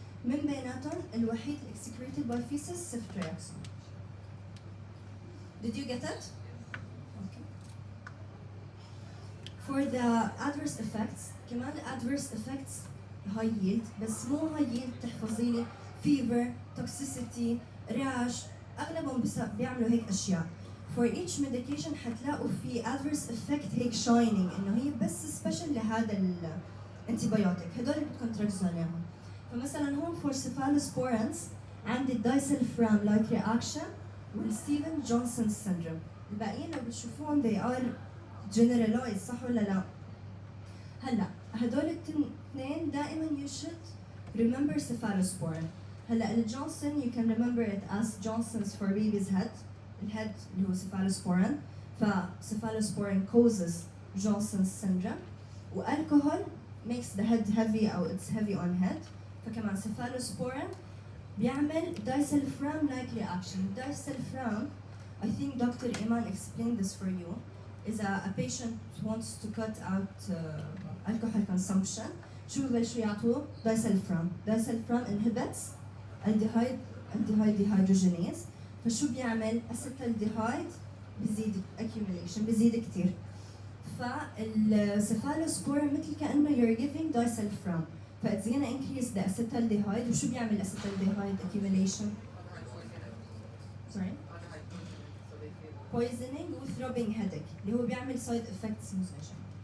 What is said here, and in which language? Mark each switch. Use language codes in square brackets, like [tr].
[ar] من بيناتهم الوحيد [en] excreted by feces ceftriaxone. Did you get it? Okay. For the adverse effects كمان adverse effects high yield بس مو high yield تحفظي لي fever, toxicity, rash [ar] أغلبهم بيعملوا هيك أشياء. [en] For each medication حتلاقوا في adverse effect هيك shining [ar] إنه هي بس [en] special [ar] لهذا الانتيبيوتيك. هدول بدكم تركزوا عليهم. فمثلا هون [en] for cephalosporins عندي disulfiram like reaction والستيفن Johnson syndrome. [ar] الباقيين لو بتشوفون [en] they are generalized [ar] صح ولا لا؟ هلا هدول الاثنين دائما [en] you should remember cephalosporin. [ar] هلا الجونسون [en] you can remember it as Johnson's for baby's head [ar] الهيد اللي هو cephalosporin. [en] فcephalosporin causes Johnson's syndrome. [ar] والكحول [en] makes the head heavy [ar] أو [en] it's heavy on head. [ar] فكمان cephalosporin بيعمل disulfiram-like reaction. [en] Disulfiram, I think Dr. Iman explained this for you, is a patient wants to cut out alcohol consumption. [ar] شو ببلشوا يعطوه؟ disulfiram. [en] Disulfiram inhibits aldehyde dehydrogenase. [ar] فشو بيعمل؟ acetaldehyde بزيد accumulation بزيد كتير. [en] فالcephalosporin [ar] مثل كأنه [en] you're giving disulfiram. [ar] فإت's [en] gonna increase the acetaldehyde. [ar] وشو بيعمل acetaldehyde accumulation؟ Sorry? [en] Poisoning with throbbing headache [ar] اللي هو بيعمل [en] side effects مزعجة.